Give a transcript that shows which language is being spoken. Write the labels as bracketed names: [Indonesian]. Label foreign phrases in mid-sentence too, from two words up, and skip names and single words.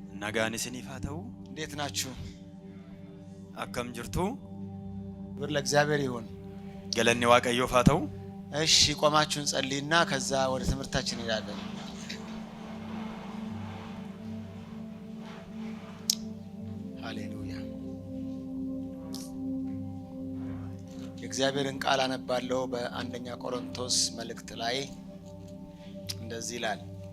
[Oromo] nagaan isiniif haa ta'u [Amharic] እንዴት ናችሁ? [Oromo] akkam jirtu [Amharic] ብር ለእግዚአብሔር ይሁን። [Oromo] galanni waaqayyoof haa ta'u [Amharic] እሺ ቆማችሁን ጸልይና ከዛ ወደ ትምህርታችን እንሄዳለን። ሃሌሉያ። የእግዚአብሔርን ቃል አነባለሁ በአንደኛ ቆሮንቶስ መልእክት ላይ እንደዚህ ይላል።